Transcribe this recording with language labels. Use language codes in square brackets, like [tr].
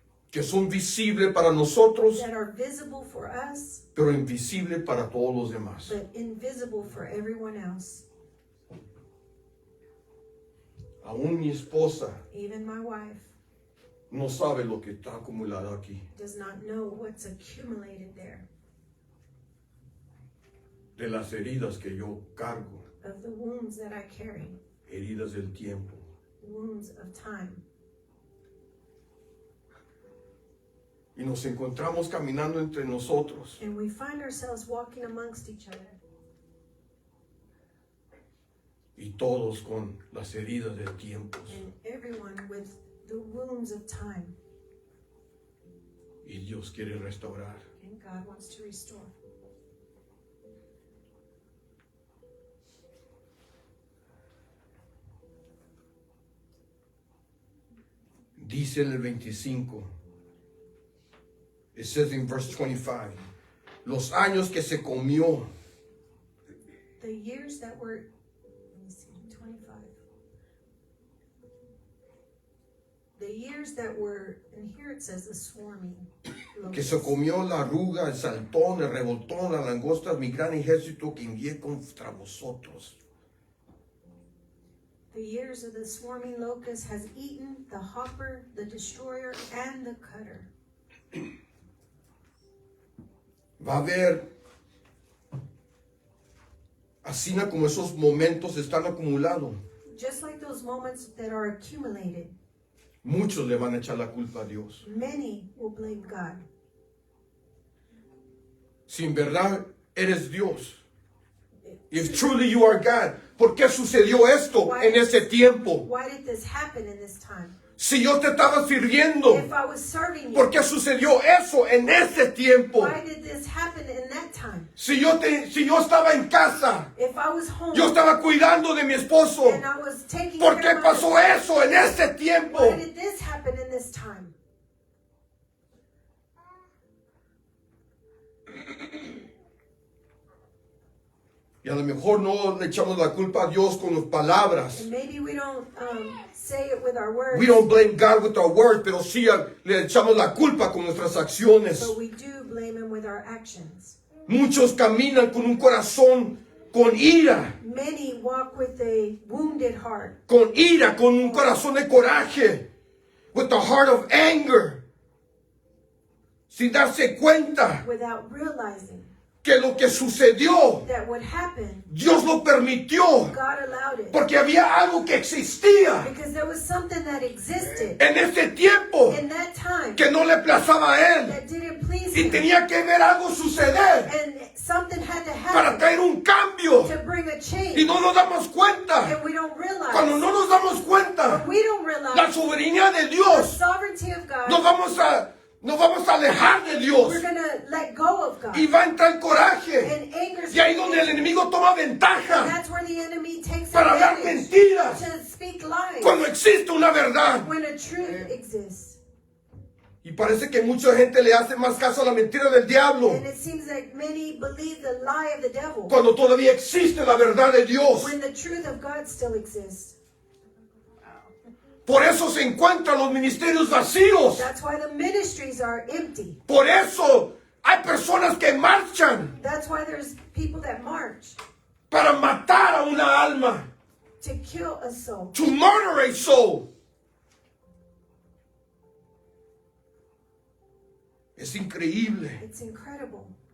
[es] que son visibles para nosotros, [en] that are visible for us, [es] pero invisibles para todos los demás. [en] but invisible for everyone else. [es] Aún mi esposa [en] Even my wife [es] no sabe lo que está acumulado aquí. [en] does not know what's accumulated there, [es] De las heridas que yo cargo, [en] of the wounds that I carry, [es] heridas del tiempo. [en] wounds of time. [es] Y nos encontramos caminando entre nosotros. [en] And we find ourselves walking amongst each other, [es] Y todos con las heridas del tiempo. [en] and everyone with the wounds of time. [es] Y Dios quiere restaurar. [en] And God wants to restore. [es] Dice en el 25. [en] It says in verse 25. [es] Los años que se comió. [en] The years that were, let me see, 25. The years that were, and here it says the swarming. [es] Que se comió la arruga, el saltón, el revoltón, la langosta, mi gran ejército que envié contra vosotros. [en] The years of the swarming locust has eaten the hopper, the destroyer, and the cutter. [es] Va a haber, así como esos momentos están acumulados, [en] Just like those moments that are accumulated, [es] muchos le van a echar la culpa a Dios. [en] many will blame God. [es] Si en verdad eres Dios, [en] if truly you are God, [es] ¿por qué sucedió esto en ese tiempo? [en] Why did this happen in this time? [es] Si yo te estaba sirviendo, [en] If I was serving you, [es] ¿por qué sucedió eso en ese tiempo? [en] why did this happen in that time? [es] Si yo estaba en casa, [en] If I was home [es] yo estaba cuidando de mi esposo, [en] and I was taking [es] ¿por [en] care [es] qué [en] of my [es] pasó [en] husband, [es] eso en ese tiempo? [en] why did this happen in this time? [es] Y a lo mejor no le echamos la culpa a Dios con las palabras. [en] And maybe we don't say it with our words, We don't blame God with our words, [es] pero sí le echamos la culpa con nuestras acciones. [en] but we do blame Him with our actions. [es] Muchos caminan con un corazón con ira, [en] Many walk with a wounded heart, [es] con un corazón de coraje, [en] with the heart of anger, [es] sin darse cuenta [en] without realizing [es] que lo que sucedió, [en] that would happen, [es] Dios lo permitió, [en] God allowed it. [es] porque había algo que existía [en] Because there was something that existed [es] en ese tiempo [en] in that time [es] que no le plazaba a él, [en] that didn't please [es] y [en] him. [es] tenía que ver algo suceder [en] And something had to [es] para [en] happen [es] traer un cambio, [en] to bring a change. [es] y no nos damos cuenta. [en] And we don't realize. [es] Cuando no nos damos cuenta [en] We don't realize [es] la soberanía de [en] the [es] Dios, [en] sovereignty of God. [es] nos vamos a alejar de Dios, [en] We're going to let go of God. [es] y va a entrar coraje, [en] And anger. [es] y ahí donde el enemigo toma [en] And [es] ventaja [en] that's where the enemy takes [es] para hablar [en] advantage [es] mentiras, [en] to speak lies [es] cuando existe una verdad. [en] when a truth exists. [es] Y parece que mucha gente le hace más caso a la mentira del diablo [en] And it seems like many believe the lie of the devil [es] cuando todavía existe la verdad de Dios. [en] when the truth of God still exists. [es] Por eso se encuentran los ministerios vacíos. [en] That's why the ministries are empty. [es] Por eso hay personas que marchan [en] That's why there's people that march [es] para matar a una alma, [en] to kill a soul. to murder a soul. [es] Es increíble [en] It's incredible